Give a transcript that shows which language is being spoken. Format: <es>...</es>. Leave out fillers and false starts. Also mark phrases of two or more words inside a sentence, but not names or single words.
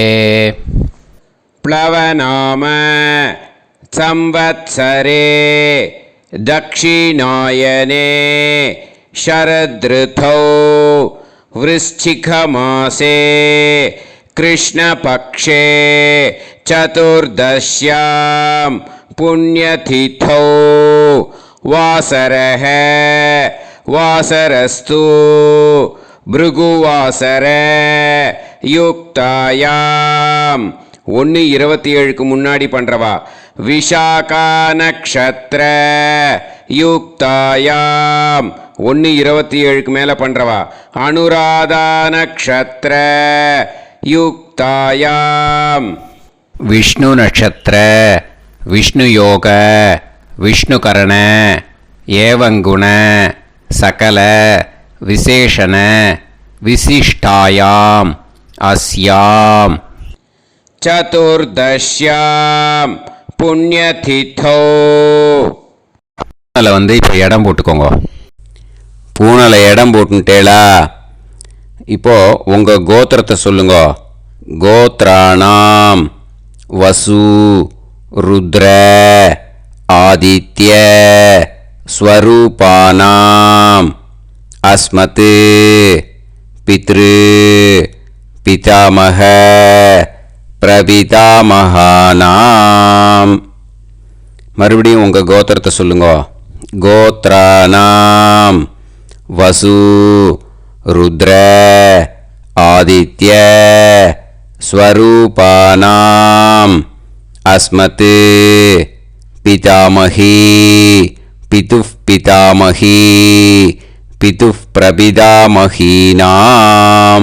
<sa>प्लवनाम संवत्सरे दक्षिणायने शरदृतौ वृश्चिकमासे कृष्णपक्षे चतुर्दश्यां पुण्यतिथौ वासरः वासरस्तु भृगुवासर युक्तायां 1:27</sa> <ta>முன்னாடி பண்றவா</ta> <sa>विशाखा नक्षत्र युक्तायाम् 1:27</sa> <ta>மேல பண்றவா</ta> <sa>अनुराधा नक्षत्र युक्तायाम विष्णु नक्षत्र विष्णु योग विष्णु करण एवं गुण सकल विशेषण विशिष्टायाम अस्याम चतुर्दश्याम पुण्यतिथौ.</sa> <ta>வந்து இப்போ இடம் போட்டுக்கோங்க. பூனல இடம் போட்டுட்டேளா? இப்போ உங்க கோத்திரத்தை சொல்லுங்க.</ta> <sa>கோத்ராணாம் वसु रुद्र आदित्य स्वरूपाणाम् अस्मत् पितृ पितामह प्रपितामहानाम्.</sa> <ta>மறுபடியும் உங்கள் கோத்திரத்தை சொல்லுங்க.</ta> <sa>गोत्राणाम् वसु रुद्र आदित्य स्वरूपाणाम् अस्मत् पितामही पितुः पितामही पितुः प्रपितामहीनाम्.</sa>